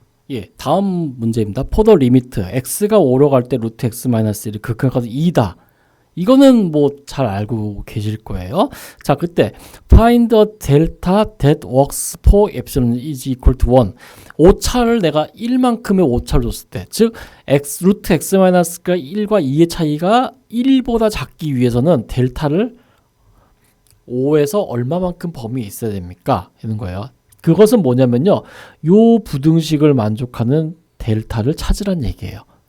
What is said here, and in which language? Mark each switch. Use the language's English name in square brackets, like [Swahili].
[Korean] 예, 다음 문제입니다. 포더 리미트 x가 5로 갈 때 루트 x 마이너스 1이 극한값은 2다. 이거는 뭐 잘 알고 계실 거예요. 자, 그때 [English] find a delta that works for epsilon is equal to 1. [Korean] 오차를 내가 1만큼의 오차를 줬을 때, 즉 루트 x 마이너스가 1과 2의 차이가 1보다 작기 위해서는 델타를 5에서 얼마만큼 범위에 있어야 됩니까? 이런 거예요. 그것은 뭐냐면요, 요 부등식을 만족하는 델타를 찾으란 얘기예요.